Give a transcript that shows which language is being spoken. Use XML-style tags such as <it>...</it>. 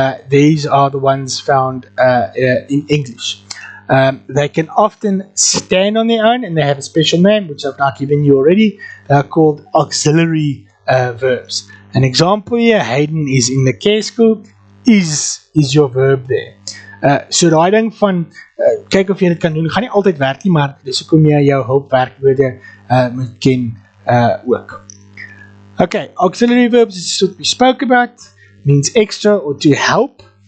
<en>These are the ones found in English. They can often stand on their own, and they have a special name, which I've not given you already. They are called auxiliary verbs. An example here, Hayden is in the care school, is your verb there.</en> <af>So daai ding van, kyk of jy dit kan doen, gaan nie altyd werk nie, maar dis hoekom jy jou hulpwerkwoorde moet ken ook.</af> <en>Okay, auxiliary verbs is what we spoke about, means extra or to help.</en>